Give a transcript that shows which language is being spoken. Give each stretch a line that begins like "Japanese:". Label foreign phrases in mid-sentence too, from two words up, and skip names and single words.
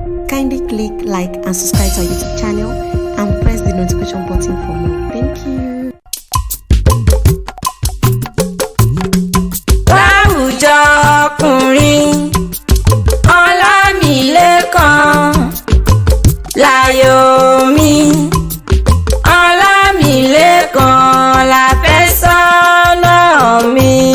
English: Kindly click like and subscribe to our YouTube channel and press the notification button for more. Thank you.
Yoruba: Láwùjọ ọkùnrin, Ọlámilékan láyò mi. Ọlámilékan láfẹ́sọ́nà mi.